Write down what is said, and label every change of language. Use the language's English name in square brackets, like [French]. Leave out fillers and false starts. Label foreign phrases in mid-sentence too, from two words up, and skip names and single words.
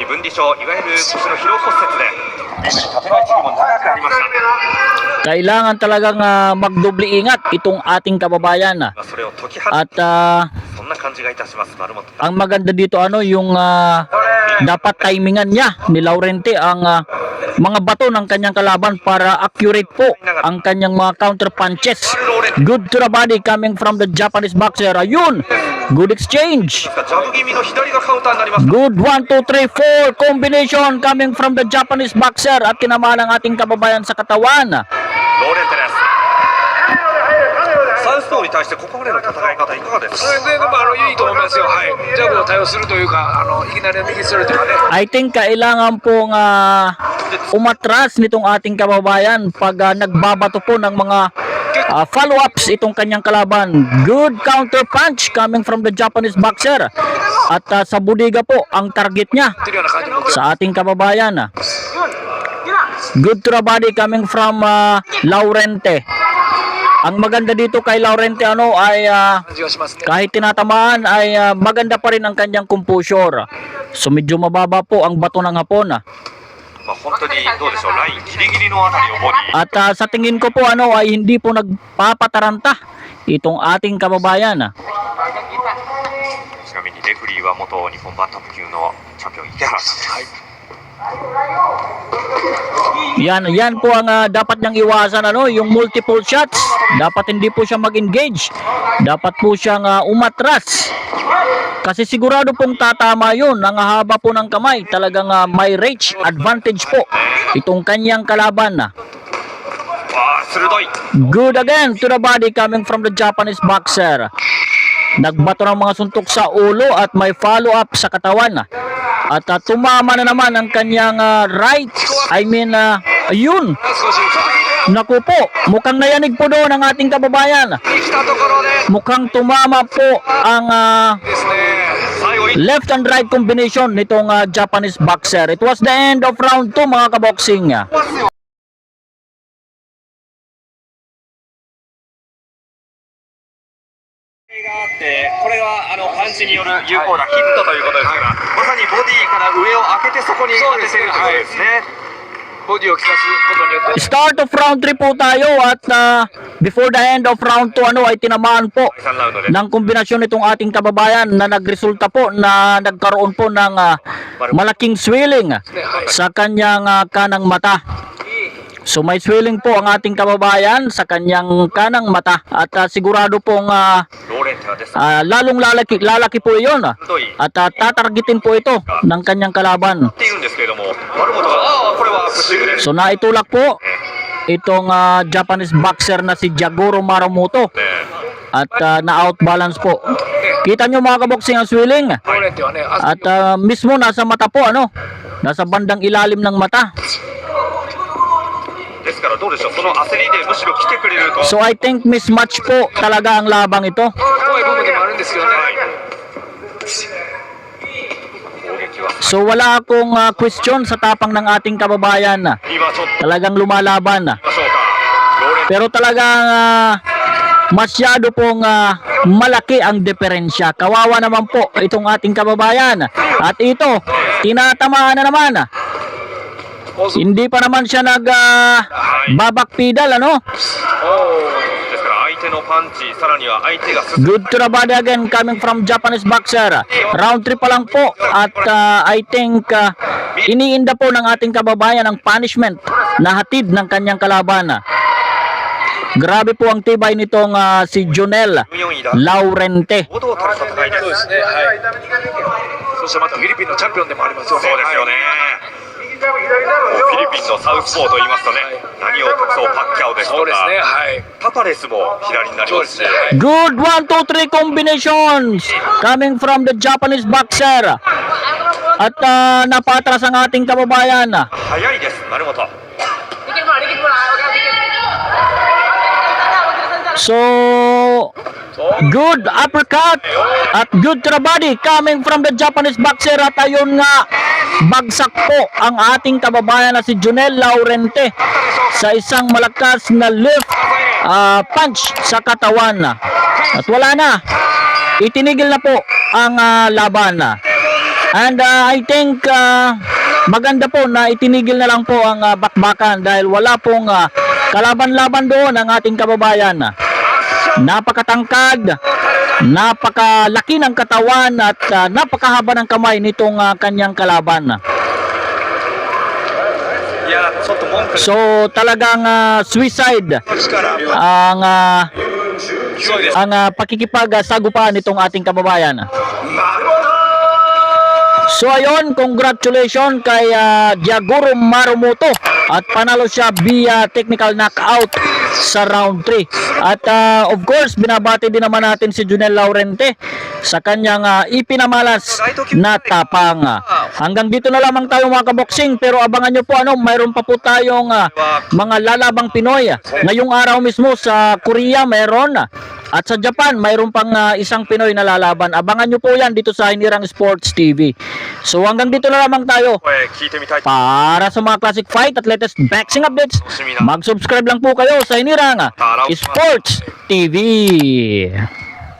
[Filipino] Kailangan talagang magdoble ingat itong ating kababayan. At ang maganda dito yung dapat timingan niya ni Laurente ang mga bato ng kanyang kalaban para accurate po ang kanyang mga [English] counter punches. Good to the body coming from the Japanese boxer. Ayun, good exchange. [Japanese] ジャブ気味の左がカウンターになりました。 [English] Good 1, 2, 3, 4 combination coming from the Japanese boxer [Filipino] at tinamaan ang ating kababayan sa katawan. [Japanese] ローレンテです。サウスポーに対してここまでの戦い方いかがですか。でもいいと思いますよ。はい。ジャブを対応するというか、いきなり右ストレートがね。 [English] I think [Filipino] kailangan pong umatras nitong ating kababayan pag nagbabato po ng mga follow-ups itong kanyang kalaban. [English] Good counter punch coming from the Japanese boxer. [Filipino] At sa budiga po ang target niya [Japanese] ってるような感じも。 [Filipino] sa ating kababayan. [English] Good to the body coming from Laurente. [Filipino] Ang maganda dito kay Laurente ay [Japanese] 感じがしますね。 [Filipino] kahit tinatamaan ay maganda pa rin ang kanyang composure. So medyo mababa po ang bato ng Hapon. [Japanese] まあ本当にどうでしょう、ラインギリギリのあたりをボディ。 [Filipino] At sa tingin ko po ay hindi po nagpapataranta itong ating kababayan. [Japanese] ちなみにレフリーは元日本バンタム級のチャンピオン池原さんです。はい。 [Filipino] Yan po ang dapat niyang iwasan, yung multiple shots. Dapat hindi po siya mag-engage. Dapat po siyang umatras. Kasi sigurado pong tatama yun. Ang haba po ng kamay. Talagang may [English] reach advantage [Filipino] po itong kanyang kalaban. [Japanese] わあ鋭い。 [English] Good again to the body coming from the Japanese boxer. [Filipino] Nagbato ng mga suntok sa ulo at may follow-up sa katawan. At tumama na naman ang kanyang right. Ayun. [Japanese] 少し [Filipino] Naku po, mukhang nayanig po doon ang ating kababayan. [Japanese] 来たところで [Filipino] Mukhang tumama po ang [Japanese] ですね。最後一 [English] left and right combination nitong Japanese boxer. It was the end of round 2 [Filipino] mga kaboksing. [Japanese] があってこれがパンチによる有効なヒットということですから、まさにボディから上を開けてそこに当てているということですね。ボディを効かすことによって。 [English] Start of round 3 [Filipino] po tayo at [English] before the end of round 2 [Filipino] ay tinamaan po [Japanese] 第3ラウンドです。 [Filipino] ng kombinasyon nitong ating kababayan na nagresulta po na nagkaroon po ng malaking swelling sa kanyang kanang mata. So may swelling po ang ating kababayan sa kanyang kanang mata at sigurado pong [Japanese] ローレンテはです。 [Filipino] lalong lalaki po iyon [Japanese] 鋭い [Filipino] at tatargetin po ito ng kanyang kalaban. [Japanese] っているんですけれども、丸本がこれはアップスイングです。 [Filipino] So naitulak po itong [English] Japanese boxer [Filipino] na si Jagoro Maramoto [Japanese] ね [Filipino] at na-outbalance po. Kita nyo mga kaboksing ang swelling [Japanese] ローレンテはね、 [Filipino] at mismo nasa mata po nasa bandang ilalim ng mata. [Japanese] ですからどうでしょう、その焦りでむしろ来てくれると。 [Filipino] So [English] I think [Filipino] mismatch po talaga ang labang ito. [Japanese] 怖い部分でもあるんですけどね。攻撃は [Filipino] So wala akong question sa tapang ng ating kababayan. [Japanese] 今ちょっと [Filipino] Talagang lumalaban. [Japanese] 見ましょうか。ローレンテ [Filipino] Pero talagang masyado pong malaki ang diferensya. Kawawa naman po itong ating kababayan. At ito, tinatamaan na naman. Hindi pa naman siya babakpidal, [Japanese] ですから相手のパンチ、さらには相手が進む [English] Good to the body again coming from Japanese boxer. Round 3 [Filipino] pa lang po at [English] I think [Filipino] iniinda po ng ating kababayan ang punishment na hatid ng kanyang kalaban. Grabe po ang tibay nitong si Jonel [Japanese] 4位だ。 [Filipino] Laurente. [Japanese] 堂々たる戦いです。そうですね。はい。そしてまたフィリピンのチャンピオンでもありますよね。そうですよね。フィリピンのサウスポーと言いますとね、何を隠そうパッキャオですとそうですか、ね。はい。タパレスも左になりそうますし、ですね。はい。 [English] Good 1, 2, 3 combinations coming from the Japanese boxer. [Filipino] At napatras ang ating kababayan. [Japanese] 速いです、成本。 [English] So, good uppercut at good to the body coming from the Japanese boxer. [Filipino] At ayun nga, bagsak po ang ating kababayan na si Jonel Laurente sa isang malakas na [English] left punch [Filipino] sa katawan. At wala na, itinigil na po ang laban. [English] And I think [Filipino] maganda po na itinigil na lang po ang bakbakan dahil wala pong kalaban-laban doon ang ating kababayan. Napakatangkad, napakalaki ng katawan at napakahaba ng kamay nitong kanyang kalaban. [Japanese] いや、ちょっと文句 [Filipino] So talagang suicide [Japanese] ですから [Filipino] ang [Japanese] そうです [Filipino] ang pakikipag-sagupaan nitong ating kababayan. So ayun, congratulations kay Diaguro Marumoto at panalo siya via [English] technical knockout [Filipino] sa round 3. At of course, binabati din naman natin si Junel Laurente sa kanyang ipinamalas na tapang. Hanggang dito na lamang tayo mga kaboksing, pero abangan nyo po mayroon pa po tayong mga lalabang Pinoy. Ngayong araw mismo sa Korea mayroon. At sa Japan, mayroon pang isang Pinoy na lalaban. Abangan nyo po yan dito sa Hinirang Sports TV. So hanggang dito na lamang tayo. [Japanese] 聞いてみたいと [Filipino] Para sa mga [English] classic fight [Filipino] at [English] latest boxing updates, [Filipino] mag-subscribe lang po kayo sa Hinirang Sports TV.